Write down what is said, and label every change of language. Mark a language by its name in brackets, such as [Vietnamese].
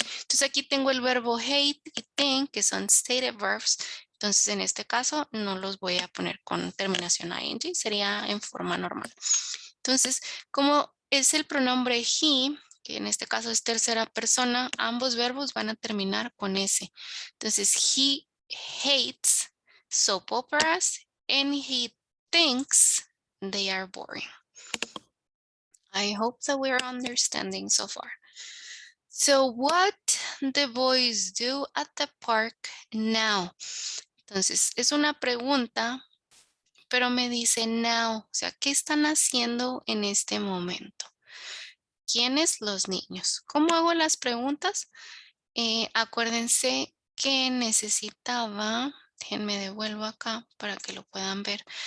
[Spanish] Entonces aquí tengo el verbo hate y think, que son stated verbs. Entonces en este caso no los voy a poner con terminación ing, sería en forma normal. Entonces, como es el pronombre he, que en este caso es tercera persona, ambos verbos van a terminar con S. [English] Entonces, he hates soap operas and he thinks they are boring. I hope that we're understanding so far. So, what the boys do at the park now? [Spanish] Entonces, es una pregunta, pero me dice now, o sea, ¿qué están haciendo en este momento? ¿Quiénes? Los niños. ¿Cómo hago las preguntas? Acuérdense que necesitaba, déjenme devuelvo acá para que lo puedan ver.